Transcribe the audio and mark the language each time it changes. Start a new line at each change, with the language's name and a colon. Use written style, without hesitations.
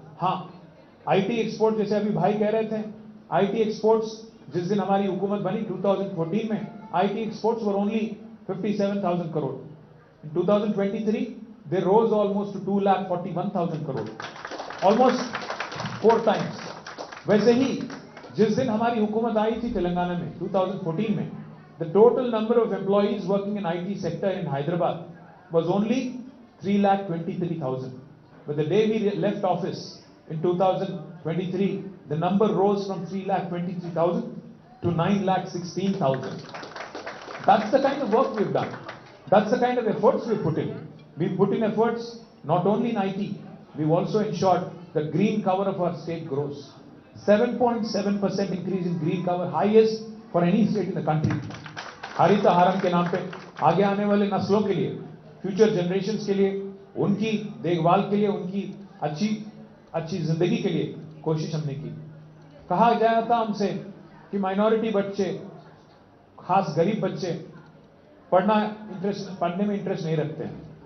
Hindi: हां, IT export, जैसे अभी भाई कह रहे थे, आईटी एक्सपोर्ट्स जिस दिन हमारी हुकूमत बनी 2014 में,
English: IT exports were only
Hindi: 57,000 crore.
English: In 2023 they rose almost to 2,41,000 crore, almost 4 times.
Hindi: वैसे ही जिस दिन हमारी हुकूमत आई थी तेलंगाना में 2014 में,
English: the total number of employees working in IT sector in Hyderabad was only 3,23,000. But the day we left office in 2023, the number rose from 3,23,000 to 9,16,000. That's the kind of work we've done. That's the kind of efforts we've put in. We've put in efforts not only in IT, we've also ensured the green cover of our state grows. 7.7% increase in green cover, highest for any state in the country.
Hindi: हरित हारम के नाम पे आगे आने वाले नस्लों के लिए,
English: future generations
Hindi: के लिए, उनकी देखभाल के लिए, उनकी अच्छी जिंदगी के लिए कोशिश हमने की। कहा गया था हमसे कि माइनॉरिटी बच्चे, खास गरीब बच्चे पढ़ने में इंटरेस्ट नहीं रखते हैं।